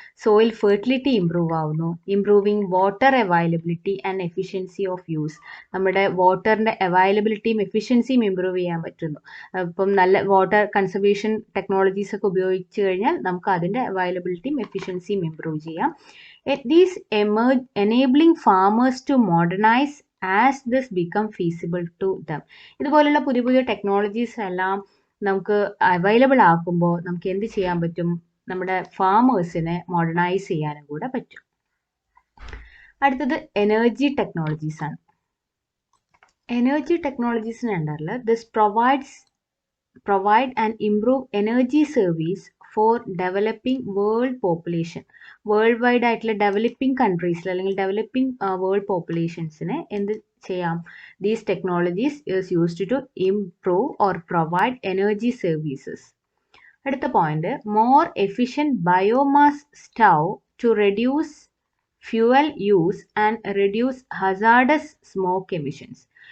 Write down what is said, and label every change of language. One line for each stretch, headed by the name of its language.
Malayalam: Soil fertility improve ആവുന്നു.
English: Improving water availability and efficiency of use.
Malayalam: നമ്മുടെ വാട്ടറിൻ്റെ അവൈലബിലിറ്റിയും എഫിഷ്യൻസിയും improve ചെയ്യാൻ പറ്റുന്നു. അപ്പം നല്ല വാട്ടർ കൺസർവേഷൻ ടെക്നോളജീസ് ഒക്കെ ഉപയോഗിച്ച് കഴിഞ്ഞാൽ നമുക്ക് അതിൻ്റെ അവൈലബിലിറ്റിയും എഫിഷ്യൻസിയും ഇംപ്രൂവ് ചെയ്യാം.
English: These enabling farmers to modernize as this become feasible to them.
Malayalam: ഇതുപോലുള്ള പുതിയ പുതിയ ടെക്നോളജീസ് എല്ലാം നമുക്ക് അവൈലബിൾ ആക്കുമ്പോൾ നമുക്ക് എന്ത് ചെയ്യാൻ പറ്റും? നമ്മുടെ ഫാമേഴ്സിനെ മോഡേണൈസ് ചെയ്യാനും കൂടെ പറ്റും. അടുത്തത് എനർജി ടെക്നോളജീസ് ആണ്. എനർജി ടെക്നോളജീസിന് അണ്ടറിൽ
English: This provide and improve energy service for developing world population.
Malayalam: World wide ആയിട്ടുള്ള ഡെവലപ്പിംഗ് കൺട്രീസിൽ അല്ലെങ്കിൽ ഡെവലപ്പിംഗ് വേൾഡ് പോപ്പുലേഷൻസിനെ എന്ത് ചെയ്യാം?
English: These technologies is used to improve or provide energy services. അടുത്ത point, more efficient biomass stove to reduce fuel use and reduce hazardous smoke emissions.